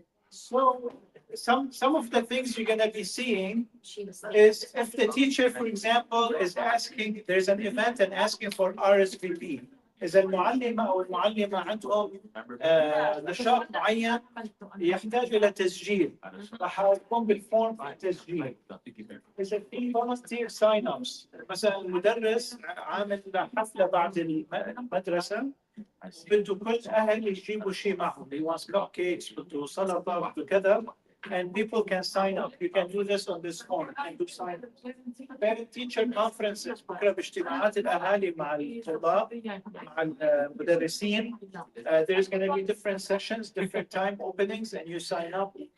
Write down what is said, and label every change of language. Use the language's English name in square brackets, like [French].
[English] So some of the things you're going to be seeing is if the teacher, for example, is asking, there's an event and asking for RSVP. [Arabic] إذا المعلمة أو المعلمة عندهم نشاط معين يحتاج إلى تسجيل، راح يقوم بالفورم التسجيل. إذا في [English] volunteer sign ups، [Arabic] مثلا المدرس عامل حفلة بعد المدرسة بده كل أهل يجيبوا شيء معهم. [English] He wants cupcakes، [Arabic] بده سلطة، بده كذا. [English] And people can sign up. You can do this on this form. You can do sign up. Parent teacher conferences. [Arabic] بكرة باجتماعات الأهالي مع الطلاب مع المدرسين. [English] There's going to be different sessions, different time openings, and you sign up.